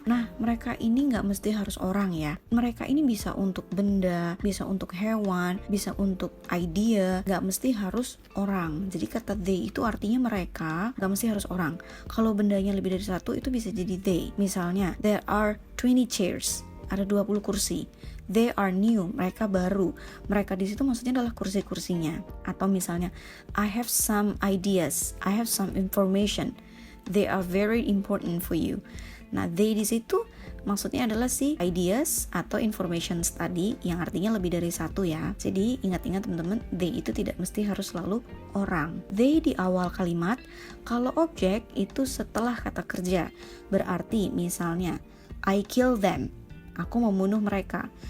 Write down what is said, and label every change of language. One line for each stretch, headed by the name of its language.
Indonesian: Nah, mereka ini nggak mesti harus orang ya. Mereka ini bisa untuk benda, bisa untuk hewan, bisa untuk idea, nggak mesti harus orang. Jadi kata they itu artinya mereka, nggak mesti harus orang. Kalau bendanya lebih dari satu itu bisa jadi they. Misalnya,
English: there are 20 chairs,
Indonesian: ada 20 kursi.
English: They are new,
Indonesian: mereka baru.
English: Mereka di situ maksudnya adalah kursi-kursinya.
Indonesian: Atau misalnya,
English: I have some ideas, I have some information. They are very important for you.
Indonesian: Nah, they di situ maksudnya adalah si ideas atau information tadi yang artinya lebih dari satu ya. Jadi ingat-ingat teman-teman, they itu tidak mesti harus selalu orang. They di awal kalimat, kalau objek itu setelah kata kerja. Berarti misalnya,
English: I kill them,
Indonesian: aku membunuh mereka.